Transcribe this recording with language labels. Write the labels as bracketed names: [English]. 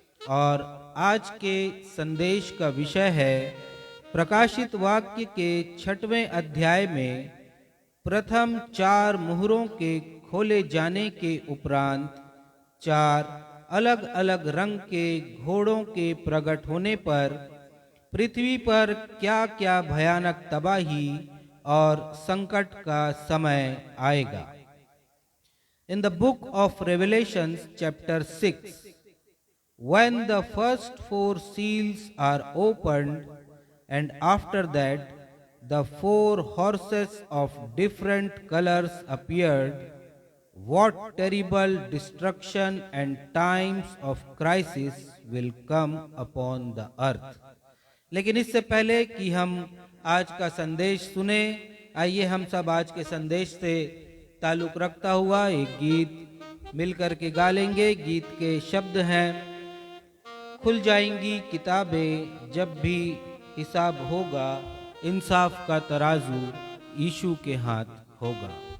[Hindi] और आज के संदेश का विषय है प्रकाशित वाक्य के 6वें अध्याय में प्रथम 4 मुहरों के खोले जाने के उपरांत 4 अलग अलग रंग के घोड़ों के प्रकट होने पर पृथ्वी पर क्या क्या भयानक तबाही और संकट का समय आएगा। [English] In the book of Revelations chapter 6, when the first 4 seals are opened, and after that the 4 horses of different colors appeared, what terrible destruction and times of crisis will come upon the earth। [Hindi] लेकिन इससे पहले कि हम आज का संदेश सुने, आइए हम सब आज के संदेश से ताल्लुक रखता हुआ एक गीत मिलकर के गा लेंगे। गीत के शब्द हैं, खुल जाएंगी किताबें जब भी हिसाब होगा, इंसाफ का तराजू यीशु के हाथ होगा।